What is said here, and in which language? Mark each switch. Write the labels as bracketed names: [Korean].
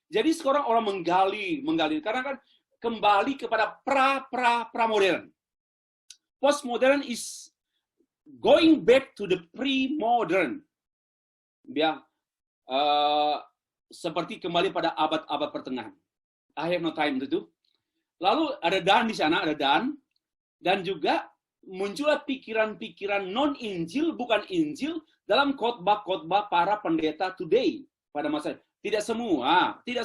[Indonesian] Jadi sekarang orang menggali, karena kan kembali kepada pra-modern. [English] Postmodern is going back to the pre-modern. [Indonesian] Ya, seperti kembali pada abad-abad pertengahan. [English] I have no time [Indonesian] itu. Lalu ada Dan di sana, dan juga muncullah pikiran-pikiran non-Injil, bukan Injil, dalam khotbah-khotbah para pendeta today pada masa. Tidak semua.